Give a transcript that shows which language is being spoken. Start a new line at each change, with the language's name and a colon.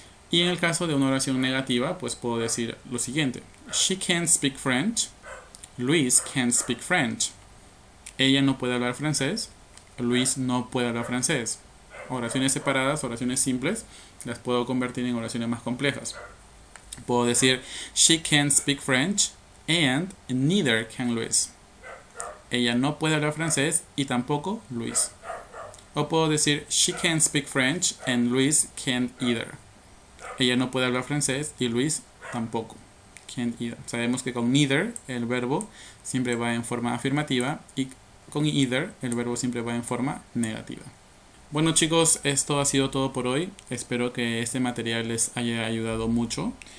Spanish: Y en el caso de una oración negativa, pues puedo decir lo siguiente.
English: She can't speak French. Luis can't speak French.
Spanish: Ella no puede hablar francés. Luis no puede hablar francés. Oraciones separadas, oraciones simples, las puedo convertir en oraciones más complejas. Puedo decir
English: she can't speak French and neither can Luis.
Spanish: Ella no puede hablar francés y tampoco Luis. O puedo decir
English: she can't speak French and Luis can't either.
Spanish: Ella no puede hablar francés y Luis tampoco.
English: Can't either.
Spanish: Sabemos que con neither el verbo siempre va en forma afirmativa y con either el verbo siempre va en forma negativa. Bueno chicos, esto ha sido todo por hoy. Espero que este material les haya ayudado mucho.